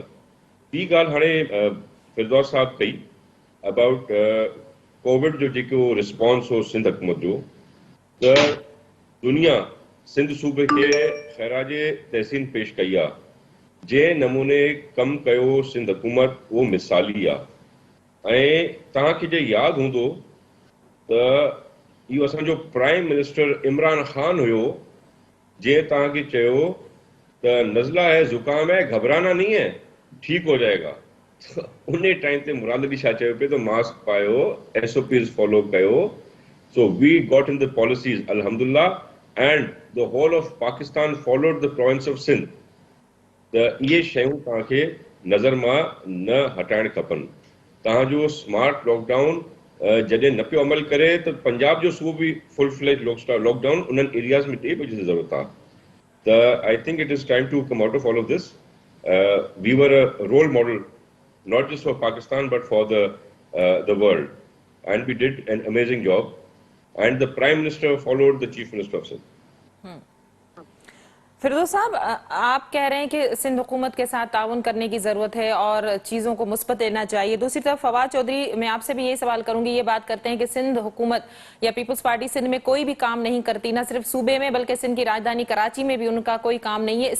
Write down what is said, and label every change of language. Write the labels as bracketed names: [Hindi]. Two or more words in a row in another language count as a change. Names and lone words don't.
[Sindhi] ॿी ॻाल्हि हाणे फिरदौस साहब कई [English] about covid [Sindhi] जो जेको रिस्पॉन्स हो सिंध हुकूमत जो, त दुनिया सिंध सूबे खे ख़ैराज तहसीन पेश कई आहे. जंहिं नमूने कमु कयो सिंध हुकूमत उहो मिसाली आहे. ऐं तव्हांखे जे यादि हूंदो त इहो असांजो [English] prime minister [Sindhi] इमरान ख़ान हुयो जंहिं तव्हांखे चयो त [Urdu] نزلہ ہے، زکام ہے، گھبرانا نہیں ہے، ٹھیک ہو جائے گا. [Sindhi] उन टाइम ते मुराद अली छा चयो पियो त मास्क पायो, SOPs फॉलो कयो. [English] so we got in the policies अल्हम्दुलिल्लाह, and the whole of Pakistan followed the province of Sindh. [Sindhi] त इहे शयूं तव्हांखे नज़र मां न हटाइण खपनि. तव्हांजो [English] smart lockdown [Sindhi] जॾहिं न पियो अमल करे त पंजाब जो सूबो बि [English] full fledge lockdown [Sindhi] उन्हनि एरियाज़ में ॾे बजे ज़रूरत आहे. [English] त I think it is time to come out of all of this. we were a role model not just for Pakistan but for the world, and we did an amazing job, and the Prime Minister followed the Chief Minister of Sindh. [Urdu] فیروز صاحب، آپ کہہ رہے ہیں کہ سندھ حکومت کے ساتھ تعاون کرنے کی ضرورت ہے اور چیزوں کو مثبت لینا چاہیے. دوسری طرف فواد چوہدری، میں آپ سے بھی یہی سوال کروں گی۔ یہ بات کرتے ہیں کہ سندھ حکومت یا پیپلز پارٹی سندھ میں کوئی بھی کام نہیں کرتی، نہ صرف صوبے میں بلکہ سندھ کی راجدھانی کراچی میں بھی ان کا کوئی کام نہیں ہے.